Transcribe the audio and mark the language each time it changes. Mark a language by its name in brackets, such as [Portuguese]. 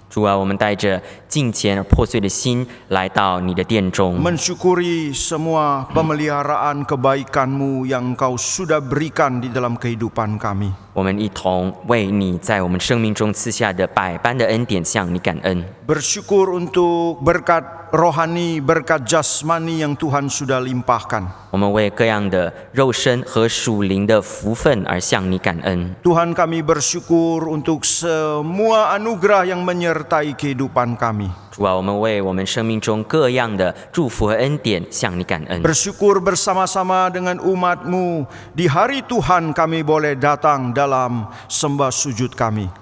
[Chinese] 主啊，我们带着敬虔而破碎的心来到你的殿中， [Indonesian] Mensyukuri semua pemeliharaan kebaikan-Mu yang Engkau sudah berikan di dalam kehidupan kami. [Chinese] 我们一同为你在我们生命中赐下的百般的恩典向你感恩。 [Indonesian] Bersyukur untuk berkat rohani, berkat jasmani yang Tuhan sudah limpahkan. [Chinese] 我们为各样的肉身和属灵的福分而向你感恩。 [Indonesian] Tuhan, kami bersyukur untuk semua anugerah yang menyertai kehidupan kami. [Chinese] 主啊，我们为我们生命中各样的祝福和恩典向你感恩。 [Indonesian] Bersyukur bersama-sama dengan umat-Mu di hari Tuhan kami boleh datang dalam sembah sujud kami.